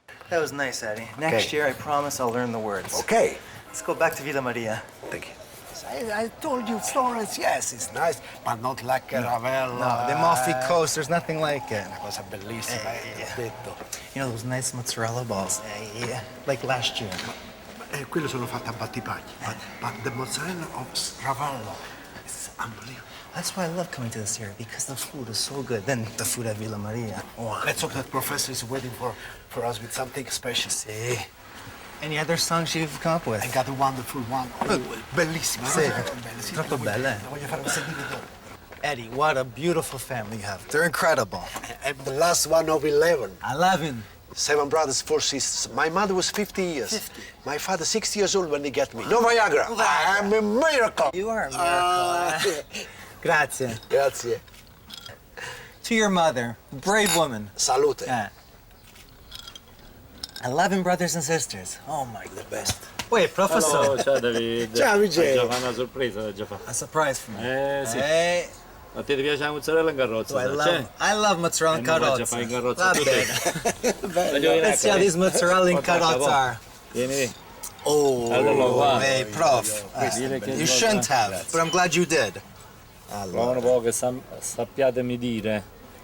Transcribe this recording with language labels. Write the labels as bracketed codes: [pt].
[en] That was nice, Eddie. Next year, I promise I'll learn the words. Okay. Let's go back to Villa Maria. Thank you. I told you, Florence, yes, it's nice, but not like Ravello. No, the Amalfi Coast, there's nothing like it. [it] Una cosa bellissima, l'ho detto. [en] You know those nice mozzarella balls? Yeah, like last year. [it] Quello sono fatte a battipagli, [en] but the mozzarella of Ravello is unbelievable. That's why I love coming to this area, because the food is so good. Then the food at Villa Maria. Wow. Let's hope that professor is waiting for us with something special. See. Any other songs you've come up with? I got a wonderful one. Oh, bellissima. [it] Sì. Sì, Troppo belle. La voglio fare sentire dopo. [en] Eddie, what a beautiful family you have. They're incredible. I'm the last one of 11. 11. 7 brothers, 4 sisters. My mother was 50 years. 50. My father 60 years old when he got me. No Viagra. I'm a miracle. You are a miracle. Grazie. [it] Grazie. [en] To your mother, brave woman. [it] Salute. [en] 11 brothers and sisters. Oh my, the best. Wait, professor. [it] Ciao, ciao David. Ciao, Michele. Già fa una sorpresa, già fa. [en] A surprise for me. [it] Sì. Hey. A te ti piace la mozzarella in carrozza? [en] I love mozzarella in [it] Già fai carrozza. in carrozza. Va tutto bene. [en] Let's see how these mozzarella in carrozza are. [it] Vieni. Oh, Allora, guarda. [en] hey, prof. You shouldn't have, but I'm glad you did. [it] Prova un po' che sappiatemi dire.